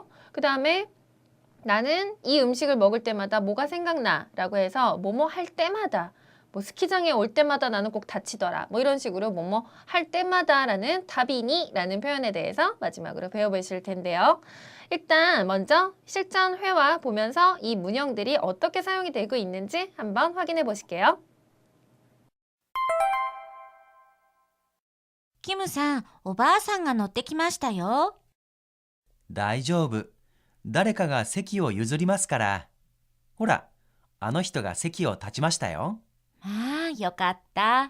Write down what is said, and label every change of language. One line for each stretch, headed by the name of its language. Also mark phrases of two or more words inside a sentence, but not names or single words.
Korean: 그 다음에 나는 이 음식을 먹을 때마다 뭐가 생각나 라고 해서 뭐뭐 할 때마다 뭐 스키장에 올 때마다 나는 꼭 다치더라 뭐 이런 식으로 뭐뭐 할 때마다 라는 다비니 라는 표현에 대해서 마지막으로 배워보실 텐데요. 일단 먼저 실전 회화 보면서 이 문형들이 어떻게 사용이 되고 있는지 한번 확인해 보실게요.
Japanese: キムさん、おばあさんが乗ってきましたよ。大丈夫。誰かが席を譲りますから。ほら、あの人が席を立ちましたよ。ああ、よかった。